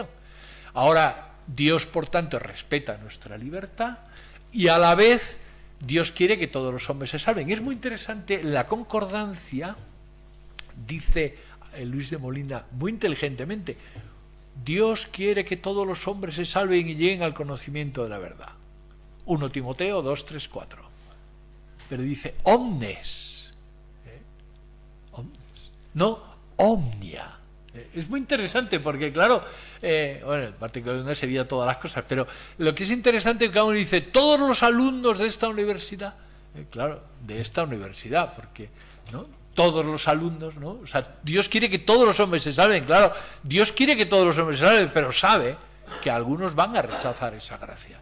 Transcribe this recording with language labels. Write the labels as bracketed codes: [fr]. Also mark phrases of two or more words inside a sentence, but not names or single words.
[es] Ahora, Dios, por tanto, respeta nuestra libertad y a la vez Dios quiere que todos los hombres se salven. Y es muy interesante, la concordancia dice Luis de Molina muy inteligentemente: Dios quiere que todos los hombres se salven y lleguen al conocimiento de la verdad. 1 Timoteo 2, 3, 4. Pero dice [la] omnes, omnes, [es] no omnia. Es muy interesante porque, claro, bueno, aparte que no sería todas las cosas, pero lo que es interesante es que uno dice todos los alumnos de esta universidad, claro, de esta universidad, porque, ¿no?, todos los alumnos, ¿no? O sea, Dios quiere que todos los hombres se salven, claro, Dios quiere que todos los hombres se salven, pero sabe que algunos van a rechazar esa gracia.